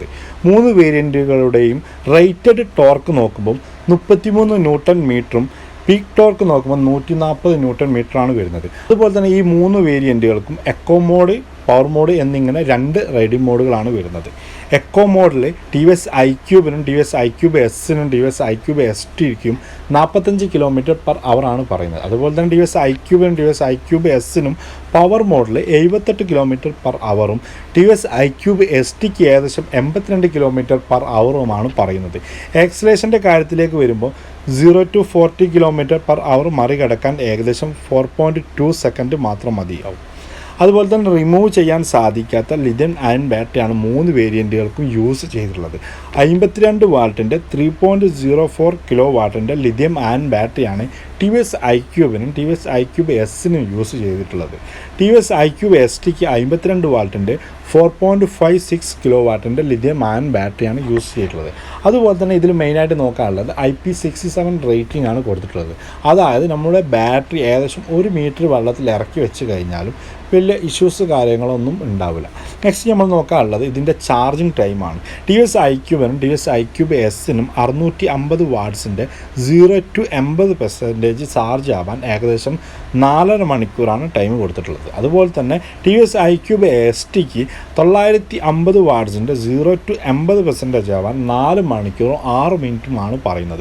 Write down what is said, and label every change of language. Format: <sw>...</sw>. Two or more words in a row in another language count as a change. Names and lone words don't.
<ml>3 വേരിയൻറ്റുകളുടെയും</ml> <en>rated torque</en> <ml>നോക്കുമ്പോൾ 33 ന്യൂട്ടൺ മീറ്ററും</ml> <en>peak torque</en> <ml>നോക്കുമ്പോൾ 140 ന്യൂട്ടൺ മീറ്ററാണ് വരുന്നത്. അതുപോലെ തന്നെ ഈ 3 വേരിയൻറ്റുകൾക്കും</ml> <en>eco mode, power mode</en> <ml>എന്നിങ്ങനെ 2 റൈഡിംഗ് മോഡുകളാണ് വരുന്നത്. എക്കോ മോഡിൽ TVS iQubeനും TVS iQube Sനും TVS iQube STക്കും 45 km/h ആണ് പറയുന്നത്. അതുപോലെ തന്നെ TVS iQubeനും TVS iQube Sനും പവർ മോഡിൽ 78 km/h TVS iQube STക്ക് ഏകദേശം 82 km/h പറയുന്നത്. ആക്സിലറേഷൻ്റെ കാര്യത്തിലേക്ക് വരുമ്പോൾ 0 to 40 km/h മറികടക്കാൻ ഏകദേശം 4.2 സെക്കൻഡ് മാത്രം മതിയാവും. അതുപോലെ തന്നെ റിമൂവ് ചെയ്യാൻ സാധിക്കാത്ത</ml> <en>lithium ion</en> <ml>ബാറ്ററിയാണ് 3 വേരിയൻറ്റുകൾക്കും യൂസ് ചെയ്തിട്ടുള്ളത്. 52 വാട്ടിൻ്റെ 3.04 കിലോ വാട്ടിൻ്റെ</ml> <en>lithium ion</en> <ml>ബാറ്ററിയാണ് TVS iQubeനും TVS iQube Sനും യൂസ് ചെയ്തിട്ടുള്ളത്. TVS iQube STക്ക് 52 വാട്ടിൻ്റെ 4.56 കിലോ വാട്ടിൻ്റെ</ml> <en>lithium ion</en> <ml>ബാറ്ററിയാണ് യൂസ് ചെയ്തിട്ടുള്ളത്. അതുപോലെ തന്നെ ഇതിൽ മെയിനായിട്ട് നോക്കാനുള്ളത് IP67 റേറ്റിംഗ് ആണ് കൊടുത്തിട്ടുള്ളത്. അതായത് നമ്മുടെ ബാറ്ററി ഏകദേശം 1 മീറ്റർ വെള്ളത്തിൽ ഇറക്കി വെച്ച് കഴിഞ്ഞാലും വലിയ ഇഷ്യൂസ് കാര്യങ്ങളൊന്നും ഉണ്ടാവില്ല. നെക്സ്റ്റ് നമ്മൾ നോക്കാനുള്ളത് ഇതിൻ്റെ ചാർജിങ് ടൈമാണ്. TVS iQubeനും TVS iQube Sനും 650 വാട്ട്സിൻ്റെ 0 to 80% ചാർജ് ആവാൻ ഏകദേശം 4.5 മണിക്കൂറാണ് ടൈം കൊടുത്തിട്ടുള്ളത്. അതുപോലെ തന്നെ TVS iQube STക്ക് 950 വാട്ട്സിൻ്റെ 0 to 80% ആവാൻ 4 മണിക്കൂറും 6 മിനിറ്റുമാണ് പറയുന്നത്.</ml>